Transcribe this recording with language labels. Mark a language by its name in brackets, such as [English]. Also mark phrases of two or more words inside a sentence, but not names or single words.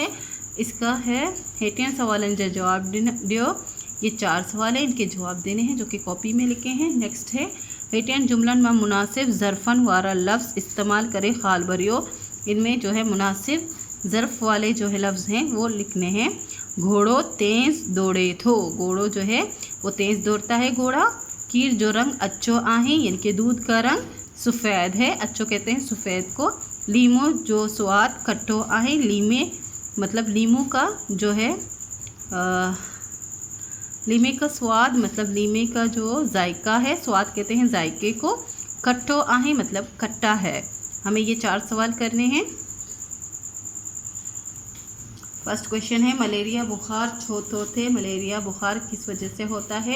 [Urdu] اس کا ہے [Sindhi] हेटियन सवालन जो जवाब दियो। [Urdu] یہ 4 سوال ہیں، ان کے جواب دینے ہیں جو کہ کاپی میں لکھے ہیں. [Sindhi] नेक्स्ट है हेटियन जुमलन में मुनासिब ज़रफ़न वाला लफ्ज़ इस्तेमाल करे खाल भरियो। [Urdu] ان میں جو ہے مناسب ظرف والے جو ہے لفظ ہیں وہ لکھنے ہیں. [Sindhi] घोड़ो तेज़ दौड़े थो, [Urdu] گھوڑو جو ہے وہ تیز دوڑتا ہے گھوڑا. [Sindhi] कीर जो रंग अच्छो आहे [Urdu] یعنی کہ دودھ کا رنگ سفید ہے، اچھو کہتے ہیں سفید کو. [Sindhi] लीमो जो स्वाद खट्टो आहे, [Urdu] لیمے مطلب لیمو کا جو ہے لیمے کا سواد مطلب لیمے کا جو ذائقہ ہے، سواد کہتے ہیں ذائقے کو. [Sindhi] खट्टो आहे [Urdu] مطلب کھٹا ہے۔ ہمیں یہ 4 سوال کرنے ہیں. [English] first question [Urdu] है [Sindhi] मलेरिया बुखार छो थे, [Urdu] ملیریا بخار کس وجہ سے ہوتا ہے.